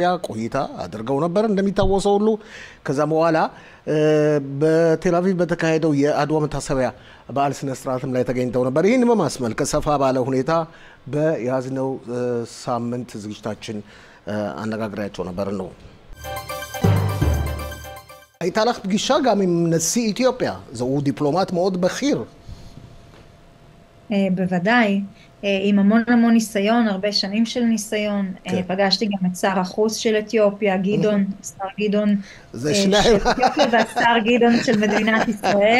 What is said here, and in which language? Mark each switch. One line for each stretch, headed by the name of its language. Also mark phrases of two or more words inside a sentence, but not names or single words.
Amharic: ቆይታ አድርገው ነበር እንደሚታወሰው ሁሉ ከዛ በኋላ በቴል አቪቭ በተካሄደው የአድዋ መታሰቢያ በዓል ስነ ስርዓትም ላይ ተገኝተው ነበር ይህን በማስመልከት ሰፋ ባለ ሁኔታ በያዝነው ሳምንት ዝግጅታችን አነጋግሬያቸው ነበር ነው
Hebrew: הייתה לך פגישה גם עם נשיא איתיופיה, זהו דיפלומט מאוד בכיר. בוודאי, עם המון ניסיון, הרבה שנים של ניסיון. פגשתי גם את שר החוץ של אתיופיה, גדעון, שר גדעון של אתיופיה והשר גדעון של מדינת ישראל.